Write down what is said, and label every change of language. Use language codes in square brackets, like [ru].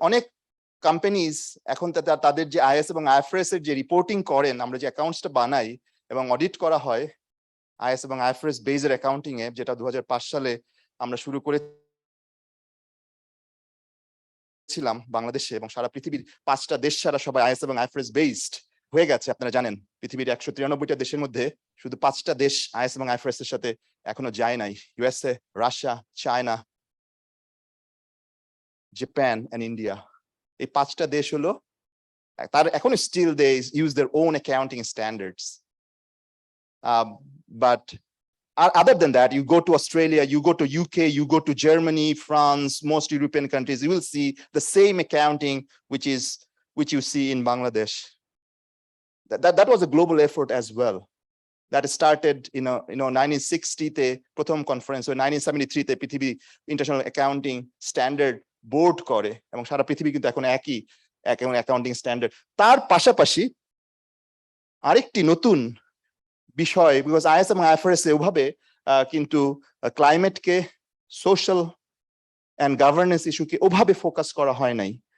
[bn] অনেক কোম্পানিজ এখন তাদের যে আইএস এবং আইএফআরএস এর যে রিপোর্টিং করেন, আমরা যে অ্যাকাউন্টসটা বানাই এবং অডিট করা হয় আইএস এবং আইএফআরএস বেসড অ্যাকাউন্টিং এ, যেটা 2005 সালে আমরা শুরু করেছিলাম বাংলাদেশে, এবং সারা পৃথিবীর 5টা দেশ ছাড়া সবাই আইএস এবং আইএফআরএস বেসড হয়ে গেছে। আপনারা জানেন পৃথিবীর 193টা দেশের মধ্যে শুধু 5টা দেশ আইএস এবং আইএফআরএস এর সাথে এখনো যায় নাই, USA, Russia, China, Japan and India. এই 5টা দেশ হলো তার এখন still they use there on accounting standards, but [en] other than that, you go to Australia, you go to UK, you go to Germany, France, most European countries, you will see the same accounting which is which you see in Bangladesh. That was a global effort as well. That started in 1960 [bn] তে প্রথম conference, 1973 তে পৃথিবী international accounting standard board করে, এবং সারা পৃথিবী কিন্তু এখন একই অ্যাকাউন্টিং স্ট্যান্ডার্ড। তার পাশাপাশি আরেকটি নতুন বিষয়, বিকজ আইএস এবং আইএফআরএস ওভাবে কিন্তু ক্লাইমেটকে, সোশ্যাল অ্যান্ড গভর্নেন্স ইস্যুকে ওভাবে ফোকাস করা হয় নাই।